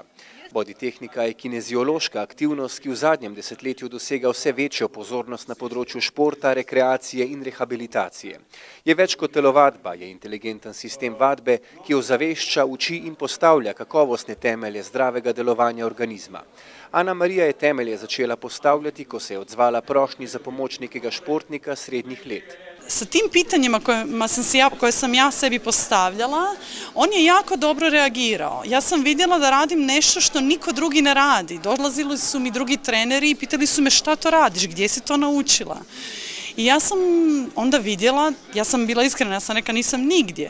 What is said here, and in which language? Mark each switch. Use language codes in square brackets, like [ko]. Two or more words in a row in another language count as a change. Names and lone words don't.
[sl] Body tehnika je kineziološka aktivnost, ki v zadnjem desetletju dosega vse večjo pozornost na področju športa, rekreacije in rehabilitacije. Je več kot telovadba, je inteligenten sistem vadbe, ki ozavešča, uči in postavlja kakovostne temelje zdravega delovanja organizma. Ana Marija je temelje začela postavljati, ko se je odzvala prošnji za pomoč nekega športnika srednjih let. [bs] Sa tim pitanjima koje sam ja sebi postavljala, on je jako dobro reagirao. Ja sam vidjela da radim nešto što niko drugi ne radi. Dolazili su mi drugi treneri i pitali su me šta to radiš, gdje si to naučila. I ja sam onda vidjela, ja sam bila iskrena, ja sam rekla nisam nigdje.